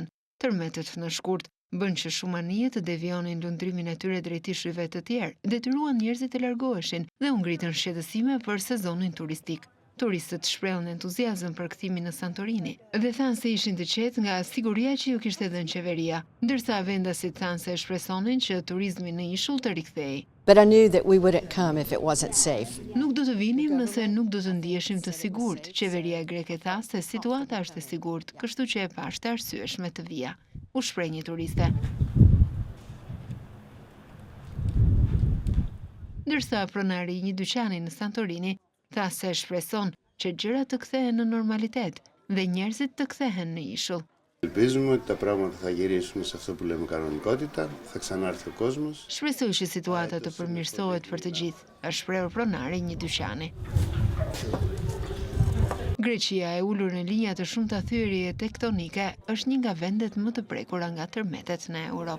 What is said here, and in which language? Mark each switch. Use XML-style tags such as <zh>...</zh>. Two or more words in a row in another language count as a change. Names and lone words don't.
<sq>Tërmetet në shkurt bën që shumë anije të devionin lundrimin e tyre drejt ishujve të tjerë, detyruan njerëzit të largoheshin dhe u ngritën shqetësime për sezonin turistik. Turistët shprehën entuziazëm për kthimin në Santorini dhe thanë se ishin të qetë nga siguria që ju kishte dhënë qeveria, ndërsa vendasit thanë se shpresonin që turizmi në ishull të rikthehej.</sq> <en>But I knew that we wouldn't come if it wasn't safe.</en> <sq>Nuk do të vinim nëse nuk do të ndiheshim të sigurt. Qeveria greke tha se situata është e sigurt, kështu që e pashtë arsyeshme të vija. U shpreh një turiste. Ndërsa pronari i një dyqani në Santorini tha se shpreson që gjërat të kthehen në normalitet dhe njerëzit të kthehen në ishull.</sq> <el>Ελπίζουμε ότι τα πράγματα θα γυρίσουν σε αυτό που λέμε κανονικότητα, θα ξανάρθει ο κόσμος.</el> <sq>Shpresoj që situata të përmirësohet për të gjithë, është shprehur pronari i një dyqani. Greqia, e ulur në linja të shumta thyerje tektonike, është një nga vendet më të prekura nga tërmetet në Europë.</sq>